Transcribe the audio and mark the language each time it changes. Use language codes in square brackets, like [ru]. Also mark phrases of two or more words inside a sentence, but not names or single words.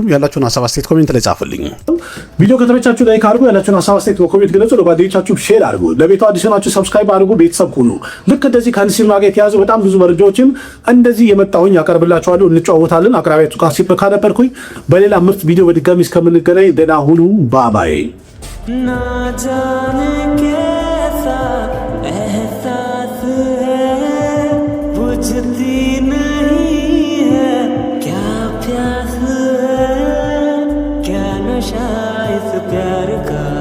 [am] ያላችሁን ሀሳብ አስተያየት ኮሜንት ላይ ጻፉልኝ። ቪዲዮ ከተመቻችሁ ላይክ አድርጉ። ያላችሁን ሀሳብ አስተያየት በኮሜንት ግለጹ። ለጓደኞቻችሁ ሼር አድርጉ። ለቤቱ አዲስ ናችሁ ሰብስክራይብ አድርጉ። ቤተሰብ ሁኑ። ልክ እንደዚህ ከሲኒማ ጋር የተያዙ በጣም ብዙ መረጃዎችን እንደዚህ የመጣሁኝ ያቀርብላችኋለሁ። እንጫወታለን። አቅራቢያችሁ ቃሲም ካነበርኩኝ በሌላ ምርጥ ቪዲዮ በድጋሚ እስከምንገናኝ ደህና ሁኑ። ባባይ [hi] ना जाने कैसा एहसास है बुझती नहीं है क्या प्यास है क्या नशा इस प्यार का